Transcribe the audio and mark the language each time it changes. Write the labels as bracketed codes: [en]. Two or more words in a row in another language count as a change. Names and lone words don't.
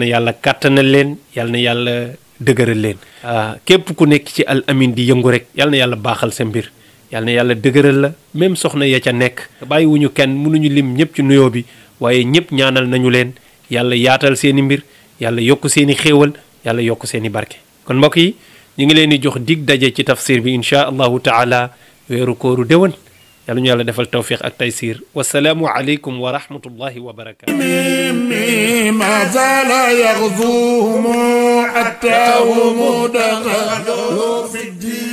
[wo] yàlla kàttanal leen yàlla na yàlla dëgëral leen képp ku nekk ci Al Amine di yëngu rek yàlla na yàlla baaxal sa mbir yàlla na yàlla dëgëral la même soxna ya ca nekk bàyyiwuñu kenn mënuñu lim ñëpp ci nuyoo bi waaye ñëpp ñaanal nañu leen yàlla yaatal seeni mbir yàlla yokk seeni xéewal yàlla yokk seeni barke kon mbokk yi ñu ngi leen di jox dig daje ci tafsir bi [ar] إن شاء الله تعالى [wo] weeru kooru déwén yàlla ñu yàlla defal tawfiq ak taysir [ar] والسلام عليكم ورحمة الله وبركاته ما زال يغزوهم حتى هم دخلوا في الدين